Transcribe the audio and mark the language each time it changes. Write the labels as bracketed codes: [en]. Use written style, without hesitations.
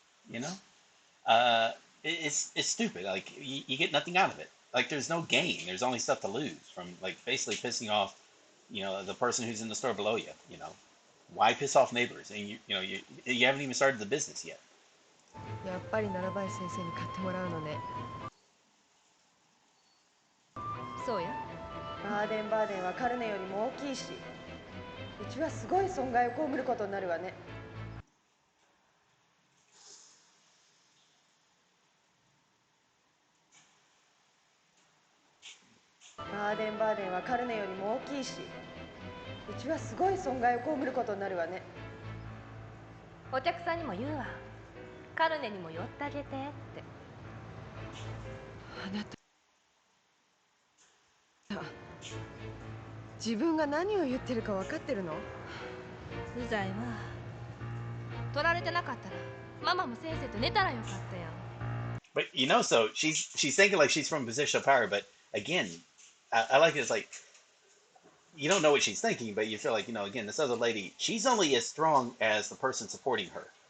[en] You know, it's stupid. Like you get nothing out of it. Like there's no gain. There's only stuff to lose from like basically pissing off, the person who's in the store below you. Why piss off neighbors? And you haven't even started the business yet. [ja] やっぱり奈良林先生に買ってもらうのね。そうや。バーデンバーデンはカルネよりも大きいし、うちはすごい損害を被ることになるわね。バーデンバーデンはカルネよりも大きいし、うちはすごい損害を被ることになるわね。お客さんにも言うわ。カルネにも寄ってあげてって。あなた、自分が何を言ってるか分かってるの？うざいわ。取られてなかったらママも先生と寝たらよかったやん。 [en] But so she's thinking like she's from a position of power. But again, I like it. It's like you don't know what she's thinking, but you feel like again, this other lady, she's only as strong as the person supporting her.